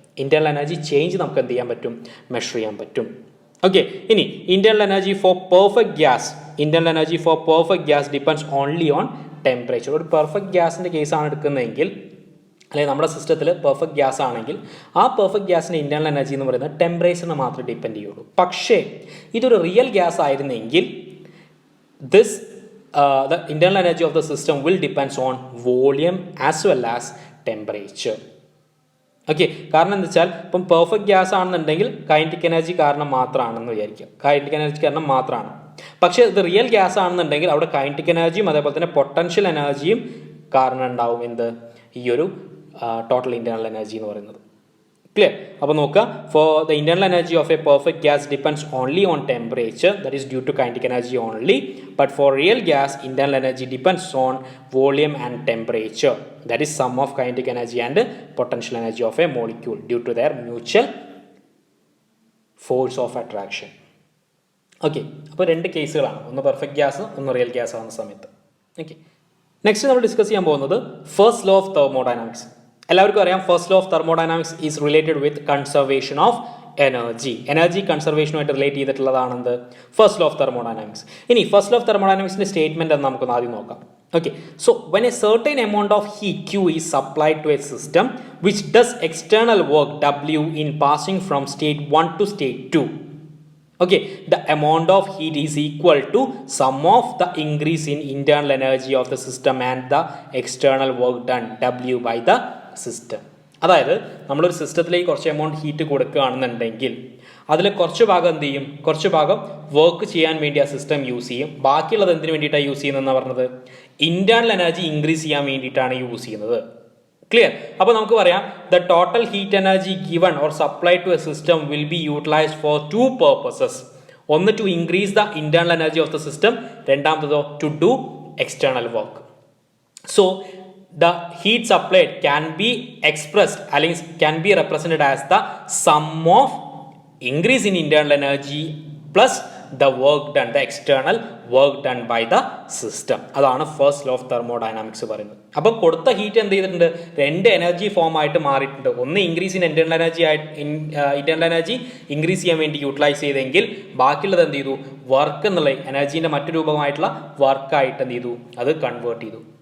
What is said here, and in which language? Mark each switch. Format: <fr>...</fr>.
<ml>Internal energy change നമുക്ക് എന്ത് ചെയ്യാൻ പറ്റും? മെഷർ ചെയ്യാൻ പറ്റും. ഓക്കെ, ഇനി</ml> <en>Internal energy for perfect gas. Internal energy for perfect gas depends only on temperature.</en> <ml>ഒരു പെർഫെക്റ്റ് ഗ്യാസിൻ്റെ കേസാണ് എടുക്കുന്നതെങ്കിൽ, അല്ലെങ്കിൽ നമ്മുടെ സിസ്റ്റത്തിൽ പെർഫെക്റ്റ് ഗ്യാസ് ആണെങ്കിൽ ആ പെർഫെക്റ്റ് ഗ്യാസിൻ്റെ ഇൻറ്റേർണൽ എനർജി എന്ന് പറയുന്നത് ടെമ്പറേച്ചറിനെ മാത്രമേ ഡിപ്പെൻഡ് ചെയ്യുള്ളൂ. പക്ഷേ ഇതൊരു റിയൽ ഗ്യാസ് ആയിരുന്നെങ്കിൽ</ml> <en>the internal energy of the system will depends on volume as well as temperature.</en> <ml>Okay, കാരണം എന്താ വെച്ചാൽ ഇപ്പം പെർഫെക്റ്റ് ഗ്യാസ് ആണെന്നുണ്ടെങ്കിൽ കൈനറ്റിക് എനർജി കാരണം മാത്രമാണെന്ന് വിചാരിക്കുക, കൈനറ്റിക് എനർജി കാരണം മാത്രമാണ്. പക്ഷേ ഇത് റിയൽ ഗ്യാസ് ആണെന്നുണ്ടെങ്കിൽ അവിടെ കൈനറ്റിക് എനർജിയും അതേപോലെ തന്നെ പൊട്ടൻഷ്യൽ എനർജിയും കാരണം ഉണ്ടാവും എന്ത്? ഈ ഒരു ടോട്ടൽ ഇൻറ്റേർണൽ എനർജി എന്ന് പറയുന്നത്. ക്ലിയർ? അപ്പോൾ നോക്കുക,</ml> <en>For the internal energy of a perfect gas depends only on temperature, that is due to kinetic energy only. But for real gas internal energy depends on volume and temperature, that is sum of kinetic energy and potential energy of a molecule due to their mutual force of attraction.</en> <ml>Okay, അപ്പോൾ രണ്ട് കേസുകളാണ്, ഒന്ന് perfect gas, ഒന്ന് real gas ആവുന്ന സമയത്ത്. Okay, next നമ്മൾ discuss ചെയ്യാൻ പോകുന്നത് ഫസ്റ്റ് ലോ ഓഫ് തെർമോഡൈനാമിക്സ്. എല്ലാവർക്കും അറിയാം</ml> <en>First law of thermodynamics is related with conservation of energy.</en> <ml>Energy കൺസർവേഷനുമായിട്ട് relate ചെയ്തിട്ടുള്ളതാണെന്ത്? First law of thermodynamics. ഇനി ഫസ്റ്റ് ലോ ഓഫ് തെർമോഡൈനാമിക്സിന്റെ സ്റ്റേറ്റ്മെന്റ് എന്ന് നമുക്കൊന്ന് ആദ്യം നോക്കാം.</ml> <en>Okay, so when a certain amount of heat Q is supplied to a system which does external work W in passing from state 1 to state 2, okay, the amount of heat is equal to sum of the increase in internal energy of the system and the external work done W by the system.</en> <ml>അതായത് നമ്മളൊരു സിസ്റ്റത്തിലേക്ക് കുറച്ച് amount heat കൊടുക്കുകയാണെന്നുണ്ടെങ്കിൽ അതിൽ കുറച്ച് ഭാഗം എന്ത് ചെയ്യും? കുറച്ച് ഭാഗം വർക്ക് ചെയ്യാൻ വേണ്ടി ആ സിസ്റ്റം യൂസ് ചെയ്യും. ബാക്കിയുള്ളത് എന്തിനു വേണ്ടിയിട്ടാണ് യൂസ് ചെയ്യുന്നതെന്നാണ് പറഞ്ഞത്? ഇന്റേണൽ എനർജി ഇൻക്രീസ് ചെയ്യാൻ വേണ്ടിയിട്ടാണ് യൂസ് ചെയ്യുന്നത്. ക്ലിയർ? അപ്പോൾ നമുക്ക് പറയാം</ml> <en>The total heat energy given or supply to a system will be utilized for two purposes. ഒന്ന് to increase the internal energy of the system, രണ്ടാമത്തതോ to do external work. So the heat supplied can be expressed, അല്ലെങ്കിൽ can be represented as the sum of increase in internal energy plus the work done, the external work done by the system.</en> <ml>അതാണ് first law of thermodynamics പറയുന്നത്. അപ്പം കൊടുത്ത heat എന്ത് ചെയ്തിട്ടുണ്ട്, രണ്ട് energy form ആയിട്ട് മാറിയിട്ടുണ്ട്. ഒന്ന് increase in internal energy internal energy increase ചെയ്യാൻ വേണ്ടി യൂട്ടിലൈസ് ചെയ്തെങ്കിൽ ബാക്കിയുള്ളത് എന്ത് ചെയ്തു, വർക്ക് എന്നുള്ള എനർജീൻ്റെ മറ്റു രൂപമായിട്ടുള്ള വർക്കായിട്ട് എന്ത് ചെയ്തു, അത് കൺവേർട്ട് ചെയ്തു.</ml>